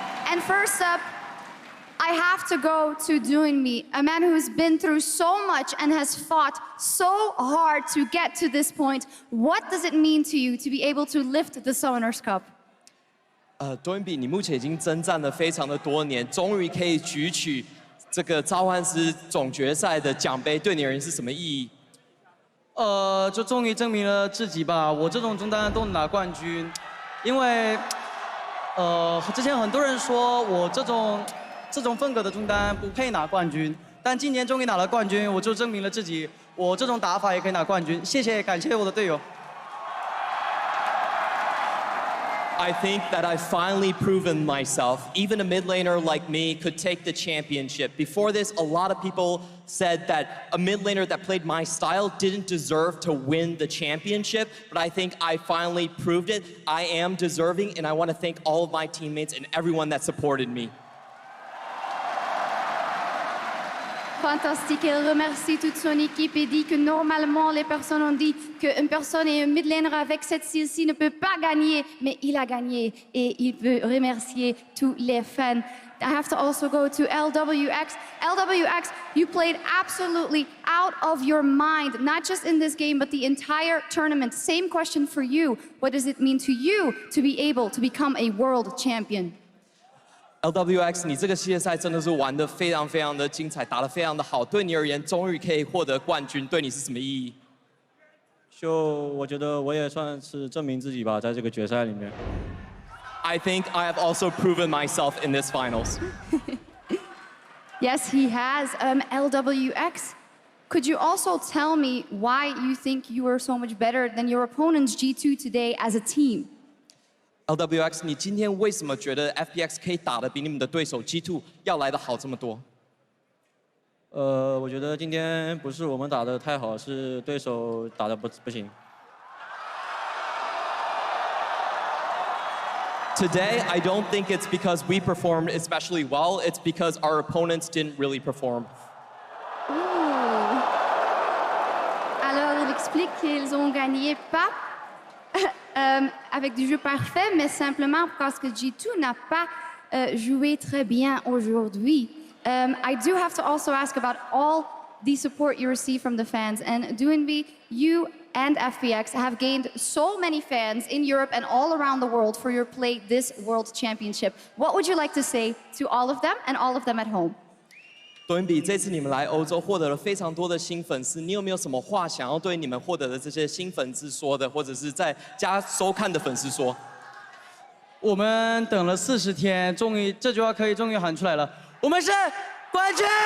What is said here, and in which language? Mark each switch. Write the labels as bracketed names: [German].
[English] And first up, I have to go to Doinme, a man who's been through so much and has fought so hard to get to this point. What does it mean to you to be able to lift the Summoners Cup? [Chinese] Doinme，你目前已经征战了非常的多年，终于可以举起这个召唤师总决赛的奖杯，对你而言是什么意义？就终于证明了自己吧。我这种中单都能拿冠军，因为之前很多人说我这种风格的中单不配拿冠军，但今年终于拿了冠军，我就证明了自己，我这种打法也可以拿冠军。谢谢，感谢我的队友。 [English] I think that I've finally proven myself. Even a mid laner like me could take the championship. Before this, a lot of people said that a mid laner that played my style didn't deserve to win the championship, but I think I finally proved it. I am deserving, and I want to thank all of my teammates and everyone that supported me. [French] Fantastique, elle remercie toute son équipe et dit que normalement les personnes ont dit qu'une personne et un mid laner avec cette style-ci ne peut pas gagner, mais il a gagné et il veut remercier tous les fans. [English] I have to also go to LWX. LWX, you played absolutely out of your mind, not just in this game, but the entire tournament. Same question for you. What does it mean to you to be able to become a world champion? [Chinese] LWX， 你这个系列赛真的是玩得非常非常的精彩，打得非常的好。对你而言，终于可以获得冠军，对你是什么意义？我觉得我也算是证明自己吧，在这个决赛里面。 [English] I think I have also proven myself in this finals. Yes, he has. LWX, could you also tell me why you think you are so much better than your opponents G2 today as a team? [Chinese] LWX， 你今天为什么觉得 FPX 可以打得比你们的对手 G2 要来得好这么多？我觉得今天不是我们打得太好，是对手打得不行。 [English] Today, I don't think it's because we performed especially well. It's because our opponents didn't really perform. [French] Alors, il explique qu'ils ont gagné pas avec du jeu parfait, mais simplement parce que G2 n'a pas joué très bien aujourd'hui. [English] I do have to also ask about all the support you receive from the fans. And Doinme, you and FPX have gained so many fans in Europe and all around the world for your play this World Championship. What would you like to say to all of them and all of them at home? [Chinese] Doinme，这次你们来欧洲获得了非常多的新粉丝，你有没有什么话想要对你们获得的这些新粉丝说的，或者是在家收看的粉丝说？我们等了40天，终于这句话终于喊出来了，我们是冠军！